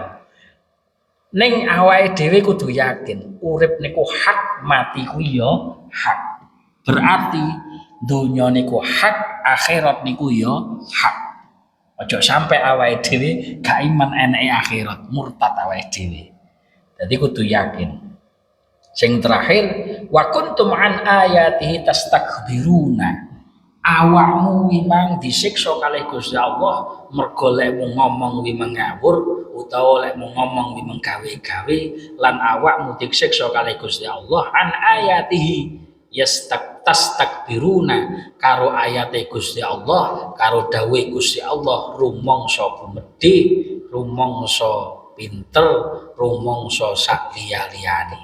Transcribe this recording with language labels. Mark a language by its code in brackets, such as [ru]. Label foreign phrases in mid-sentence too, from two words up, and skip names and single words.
[jv] Ning awake dhewe kudu yakin, urip niku hak, mati ku ya hak. Berarti donya niku hak, akhirat niku ya hak. Aja sampai awake dhewe gak iman eneke akhirat, murtad awake dhewe. Dadi kudu yakin. Sing terakhir, [ar] وكنتم عن آياته تستكبرون. [jv] Awakmu memang disiksa kalih Gusti Allah mergo lek ngomong memang ngawur utawa lek ngomong memang gawe-gawe lan awakmu disiksa kalih Gusti Allah [ar] عن آياته تستكبرون [jv] karo ayate Gusti Allah, karo dawuhe Gusti Allah rumangsa gumedhe, rumangsa pinter, rumangsa sak liya-liyane.